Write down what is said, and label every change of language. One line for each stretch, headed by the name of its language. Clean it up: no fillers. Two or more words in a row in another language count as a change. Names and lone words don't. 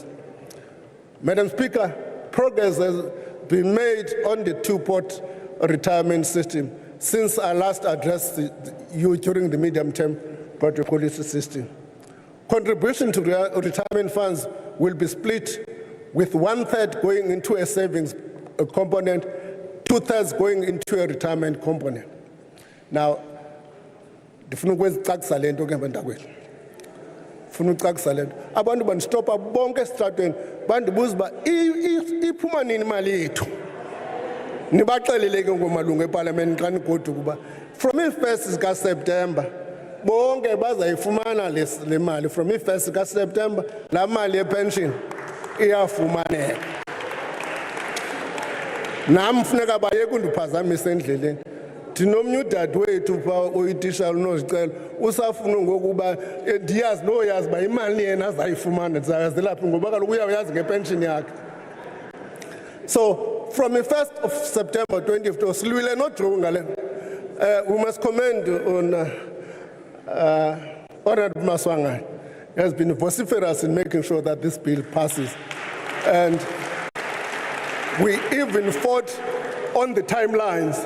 English: Madam Speaker, progress has been made on the two-pot retirement system since I last addressed you during the medium-term budget policy system. Contribution to retirement funds will be split, with 1/3 going into a savings component, 2/3 going into a retirement component. Now,
Xhosa: ndifuna ukuzicacisa lento ke bantakwethu. Ndifuna ukucacisa lento. Abantu bandistopa bonke esitratweni bandibuza uba iphuma nini imali yethu. Nibaxelele ke ngomalungu eParliament xa nigoduka ukuba from i-1st kaSeptember bonke bazayifumana le mali. From i-1st kaSeptember la mali yepension iyafumaneka. Nam funeka bayeke undiphazamisa endleleni. Ndinomnye udadewethu pha oyitishala unozicela usafuna ngokuba ndiyazi noyazi uba imali yena azayifumana ndizayazelaphi ngoba kaloku uyayazi ngepension yakhe.
English: So from the 1st of September 2015, we must commend on Honorable Maswanga. He has been vociferous in making sure that this bill passes. And we even fought on the timelines.